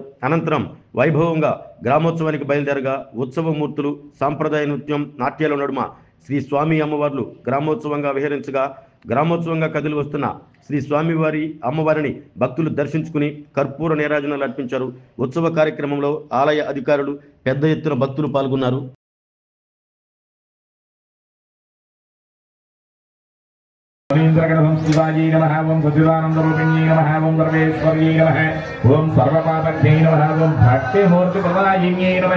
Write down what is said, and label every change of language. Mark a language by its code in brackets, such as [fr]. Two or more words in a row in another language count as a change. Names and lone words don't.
[te] అనంతరం వైభవంగా గ్రామోత్సవానికి బయలుదేరగా ఉత్సవమూర్తులు సాంప్రదాయ నృత్యం, నాట్యాల నడుమ శ్రీ స్వామి అమ్మవార్లు గ్రామోత్సవంగా విహరించగా, గ్రామోత్సవంగా కదిలి వస్తున్న శ్రీ స్వామివారి అమ్మవారిని భక్తులు దర్శించుకుని కర్పూర నీరాజనాలు అర్పించారు. ఉత్సవ కార్యక్రమంలో ఆలయ అధికారులు, పెద్ద ఎత్తున భక్తులు పాల్గొన్నారు. [sa] शिवाजी नमः। ओं सच्चिदानंदरूपिण्यै नमः। ओं सर्वेश्वर्यै नमः। ओं सर्वपापज्ञै नमः। ओं भक्तिमूर्तिप्रदायिन्यै नमः।